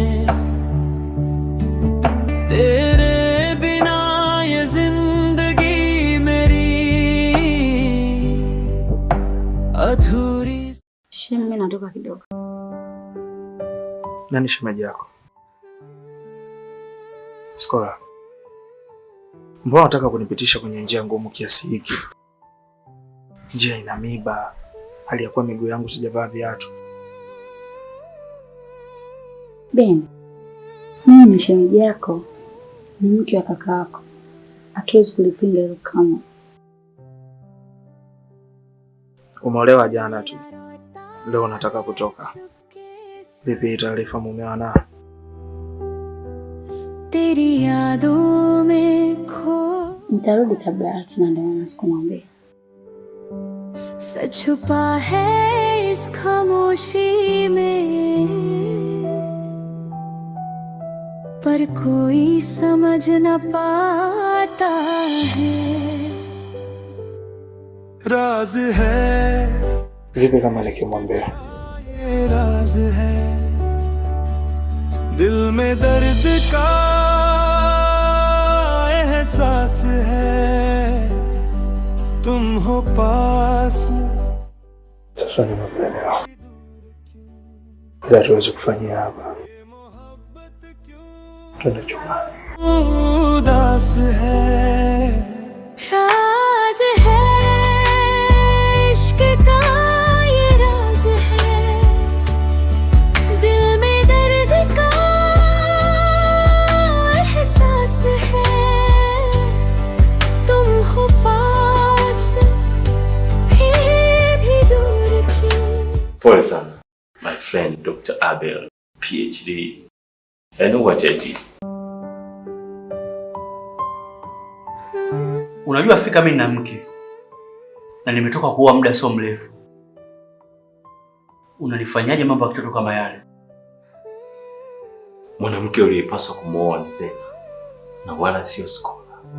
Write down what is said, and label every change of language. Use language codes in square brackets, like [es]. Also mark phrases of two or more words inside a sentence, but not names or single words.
[hi] तेरे बिना ये जिंदगी मेरी अधूरी. [sw] Mimi natoka kidogo. Nani shemeji yako? Skola. Mbona unataka kunipitisha kwenye njia ngumu kiasi hiki? Njia ina miba, hali ya kuwa miguu yangu sijavaa viatu. Ben, mimi ni shemeji yako, ni mke wa kaka yako. Hatuwezi kulipinga hilo kama. Umeolewa jana tu. Leo nataka kutoka. Vipi taarifa mumewa na? [hi] तेरी यादों में खो. [sw] Nitarudi kabla yake na ndio maana sikumwambia. [hi] सच छुपा है इस खामोशी में, पर कोई समझ न पाता है। राज है [sw] vipi kama nikimwambia [hi] ये राज है, दिल में दर्द का एहसास है, तुम हो पास। [sw] sasa nimekuelewa. Hatuwezi kufanyia hapa. Twende chumbani. [hi] उदास है राज है इश्क का ये राज है, दिल में दर्द का एहसास है, तुम हो पास फिर भी दूर क्यों। [sw] Pole sana, [en] my friend Dr. Abel, PhD. I know what I did. [sw] Unajua fika mimi na mke na nimetoka kuoa muda sio mrefu. Unanifanyaje mambo ya kitoto kama yale? Mwanamke uliyepaswa kumwoa ni Zena na wala sio Skola.